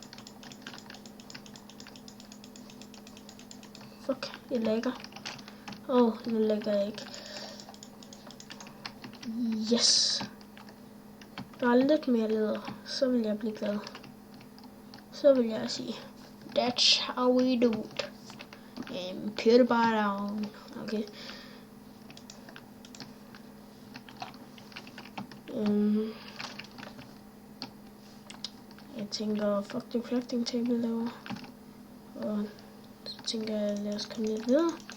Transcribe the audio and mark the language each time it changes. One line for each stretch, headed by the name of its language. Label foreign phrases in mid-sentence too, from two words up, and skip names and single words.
Danish: Fuck, jeg lægger. Nu lægger jeg ikke. Yes. Bare lidt mere læder, så vil jeg blive glad. Så vil jeg sige,
English: that's how we do it. Put it bare down. Okay.
Danish: Jeg tænker, fuck det
English: crafting table
Danish: derovre. Og så tænker jeg, lad os komme lidt videre.